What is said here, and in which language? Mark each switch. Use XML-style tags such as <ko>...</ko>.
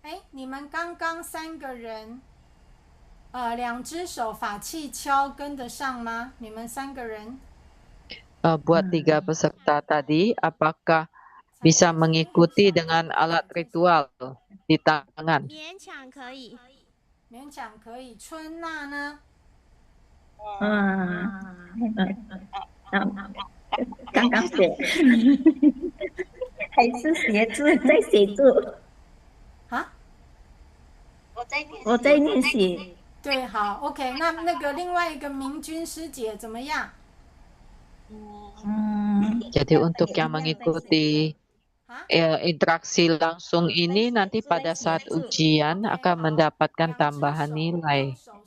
<zh>你们刚刚3个人2只手法器敲跟得上吗？你们3个人</zh> <id>buat 3 peserta tadi, apakah bisa mengikuti dengan alat ritual di tangan?</id> <zh>勉强可以。勉强可以。春娜呢？刚刚写，还是写字在写字。啊？我在练习。对，好 ，OK。那个另外一个明君师姐怎么样？</zh> <id>Jadi untuk yang mengikuti interaksi langsung ini nanti pada saat ujian akan mendapatkan tambahan nilai.</id>